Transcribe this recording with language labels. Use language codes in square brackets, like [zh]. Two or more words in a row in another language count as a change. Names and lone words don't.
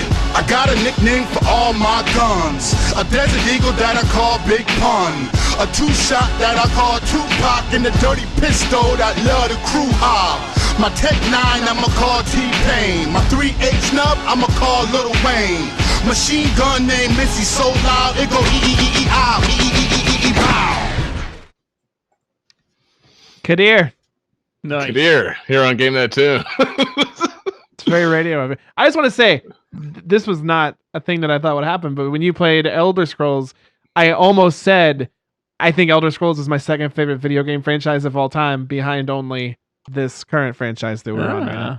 [en] I got a nickname for all my guns. A Desert Eagle that I call Big Pun. A two-shot that I call Tupac. And a dirty pistol that love the crew high. My Tech 9 I'ma call T-Pain. My 3H nub I'ma call Lil Wayne. Machine gun named Missy so loud it go E-E-E-E-I, E-E-E-E-E-Pow. Kadir. Nice. Kadir, here on Game That Tune. It's very radio of it. I just want to say, this was not a thing that I thought would happen, but when you played Elder Scrolls, I almost said, I think Elder Scrolls is my second favorite video game franchise of all time, behind only this current franchise that we're on right now.